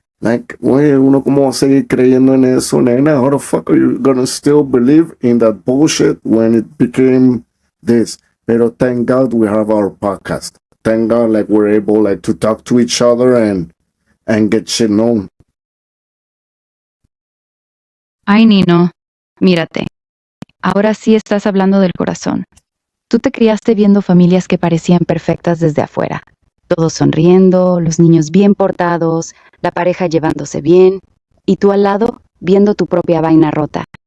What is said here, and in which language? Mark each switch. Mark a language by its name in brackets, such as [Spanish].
[Spanish] Like, güey, uno como va a seguir creyendo en eso, nena? [English] How the fuck are you gonna still believe in that bullshit when it became this? Pero thank God we have our podcast. Thank God, like, we're able, like, to talk to each other and get shit known. [Spanish] Ay, Nino, mírate. Ahora sí estás hablando del corazón. Tú te criaste viendo familias que parecían perfectas desde afuera. Todos sonriendo, los niños bien portados, la pareja llevándose bien, y tú al lado viendo tu propia vaina rota.